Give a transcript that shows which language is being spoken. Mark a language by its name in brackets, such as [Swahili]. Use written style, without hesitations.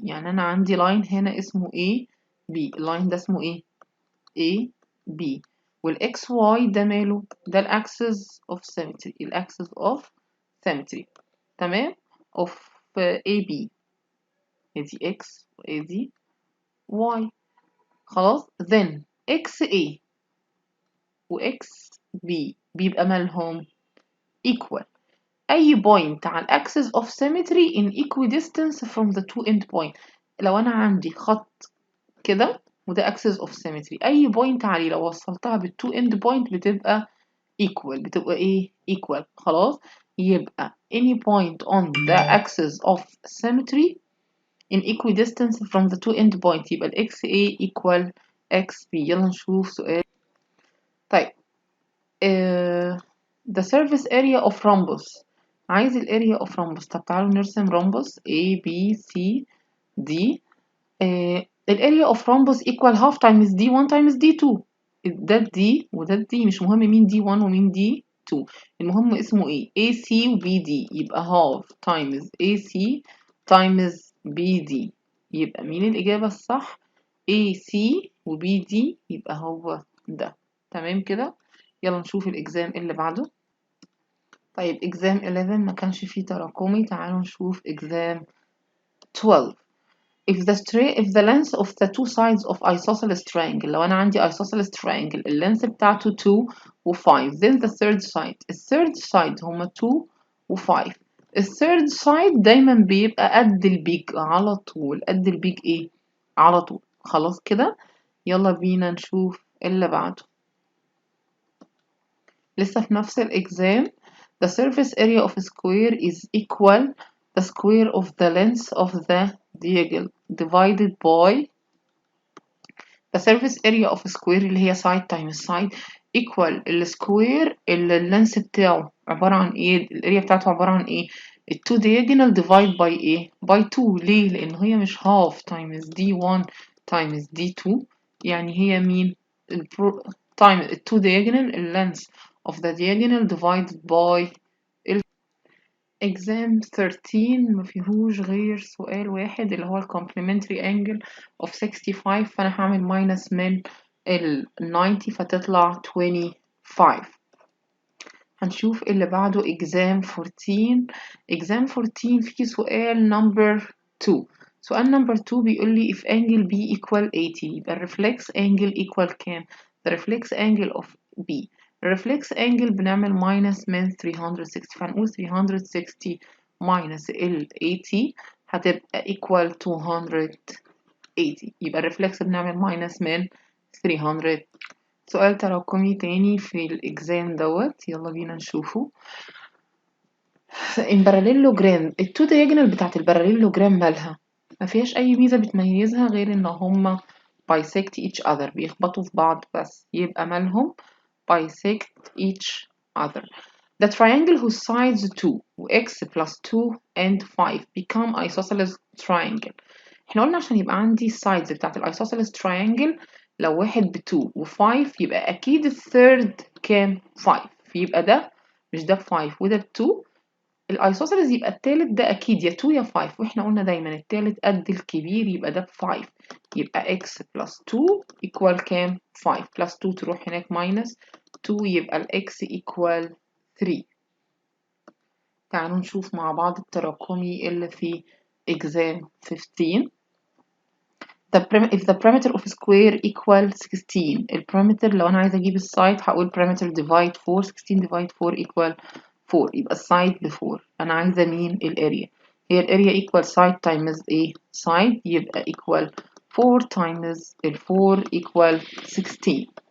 [Arabic] يعني أنا عندي لاين هنا اسمه AB. اللاين ده اسمه ايه؟ AB. [English] والXY [Arabic] ده ماله؟ ده [English] الأكسس of symmetry. الأكسس of symmetry. [Arabic] تمام؟ [English] of AB. ادي X وادي Y. [Arabic] خلاص [English] then XA و XB [Arabic] بيبقى مالهم [English] equal أي point على الأكسس of symmetry in equidistance from the two end point. [Arabic] لو أنا عندي خط كده وده [English] axis of symmetry [Arabic] أي point عليه لو وصلتها بالتو [English] end point [Arabic] بتبقى equal. بتبقى إيه؟ equal. خلاص يبقى [English] any point on the axis of symmetry in equidistance from the two end point يبقى ال XA equal XB. [Arabic] يلا نشوف سؤال. [English] طيب the surface area of rhombus. عايز ال area of rhombus. [Arabic] طب تعالوا نرسم [English] rhombus A B C D. الاريا of rhombus equal half times D1 times D2. [Arabic] ده D وده D، مش مهم مين D1 ومين D2، المهم اسمه ايه؟ AC و BD، يبقى [English] half times AC times BD. [Arabic] يبقى مين الإجابة الصح؟ AC و BD، يبقى هو ده. تمام كده. يلا نشوف الإكزام اللي بعده. طيب إكزام 11 ما كانش فيه تراكمي، تعالوا نشوف إكزام 12. [English] if the length of the two sides of isosceles triangle، [Arabic] لو أنا عندي [English] isosceles triangle اللينث بتاعته 2 و 5، then the third side، الثيرد side هما 2 و 5. [Arabic] الثيرد side دايما بيبقى قد البيج على طول، قد البيج ايه؟ على طول. خلاص كده. يلا بينا نشوف اللي بعده. لسه في نفس الإكزام. [English] The surface area of a square is equal the square of the length of the diagonal divided by the surface area of a square [Arabic] اللي هي [English] side times side equal [Arabic] السكوير اللي اللينس بتاعه عبارة عن ايه؟ [English] الاريا بتاعته عبارة عن ايه؟ ال 2 diagonal divide by ايه؟ by 2. [Arabic] ليه؟ لأن هي مش half times d1 times d2، يعني هي مين؟ [English] time ال 2 diagonal ال length of the diagonal divided by exam 13 ما فيهوش غير سؤال واحد اللي هو ال complementary angle of 65، [Arabic] فأنا هعمل [English] minus من ال 90 [Arabic] فتطلع 25. هنشوف اللي بعده [English] exam 14. exam 14 [Arabic] فيه سؤال number 2. [English] سؤال number 2 بيقول لي if angle B equal 80، يبقى reflex angle equal كام؟ the reflex angle of B. reflex angle بنعمل minus من 360، [Arabic] فهنقول [English] 360 minus ال 80 هتبقى equal 280، يبقى الرeflex بنعمل minus من 300. [Arabic] سؤال تراكمي تاني في الإكزام دوت، يلا بينا نشوفه. الباراليلوجرام، التو دياجونال بتاعت الباراليلوجرام مالها؟ ما فيهاش أي ميزة بتميزها غير إن هما [English] bisect each other، [Arabic] بيخبطوا في بعض بس، يبقى مالهم bisect each other. [English] The triangle whose sides 2 و x plus 2 and 5 become isosceles triangle. [Arabic] احنا قلنا عشان يبقى عندي السايدز بتاعت الايسوسيلس تراينجل، لو واحد ب 2 و 5 يبقى اكيد الثيرد كام؟ 5، فيبقى ده مش ده ب 5 وده ب 2. الايسوسيلس يبقى التالت ده اكيد يا 2 يا 5، واحنا قلنا دايما التالت قد الكبير، يبقى ده ب 5، يبقى [English] x plus 2 equal [Arabic] كام؟ 5 plus 2 تروح هناك minus 2، يبقى ال x equal 3. تعالوا نشوف مع بعض التراكمي اللي في exam 15. [English] if the perimeter of a square equal 16، [Arabic] البريمتر لو انا عايزه اجيب السايد هقول [English] perimeter divide 4، 16 divide 4 equal 4، [Arabic] يبقى السايد ب 4. انا عايزه مين؟ الاريا. هي الاريا [English] equal side times ايه؟ side، يبقى equal 4 times ال 4 equal 16.